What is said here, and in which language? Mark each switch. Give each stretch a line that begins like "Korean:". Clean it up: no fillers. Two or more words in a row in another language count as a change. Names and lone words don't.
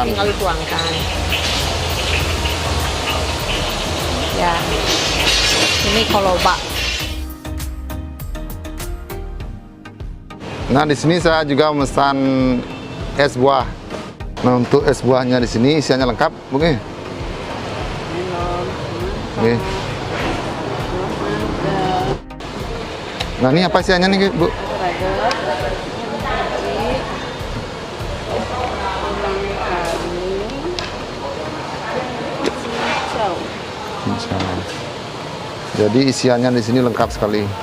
Indonesian: Tinggal dituangkan. Ya, ini kolobak. Nah, di sini saya juga memesan es buah. Nah, untuk es buahnya di sini isiannya lengkap, Bu, nggih? Nggih. Nah, ini apa isiannya nih, Bu? Jadi isiannya di sini lengkap sekali.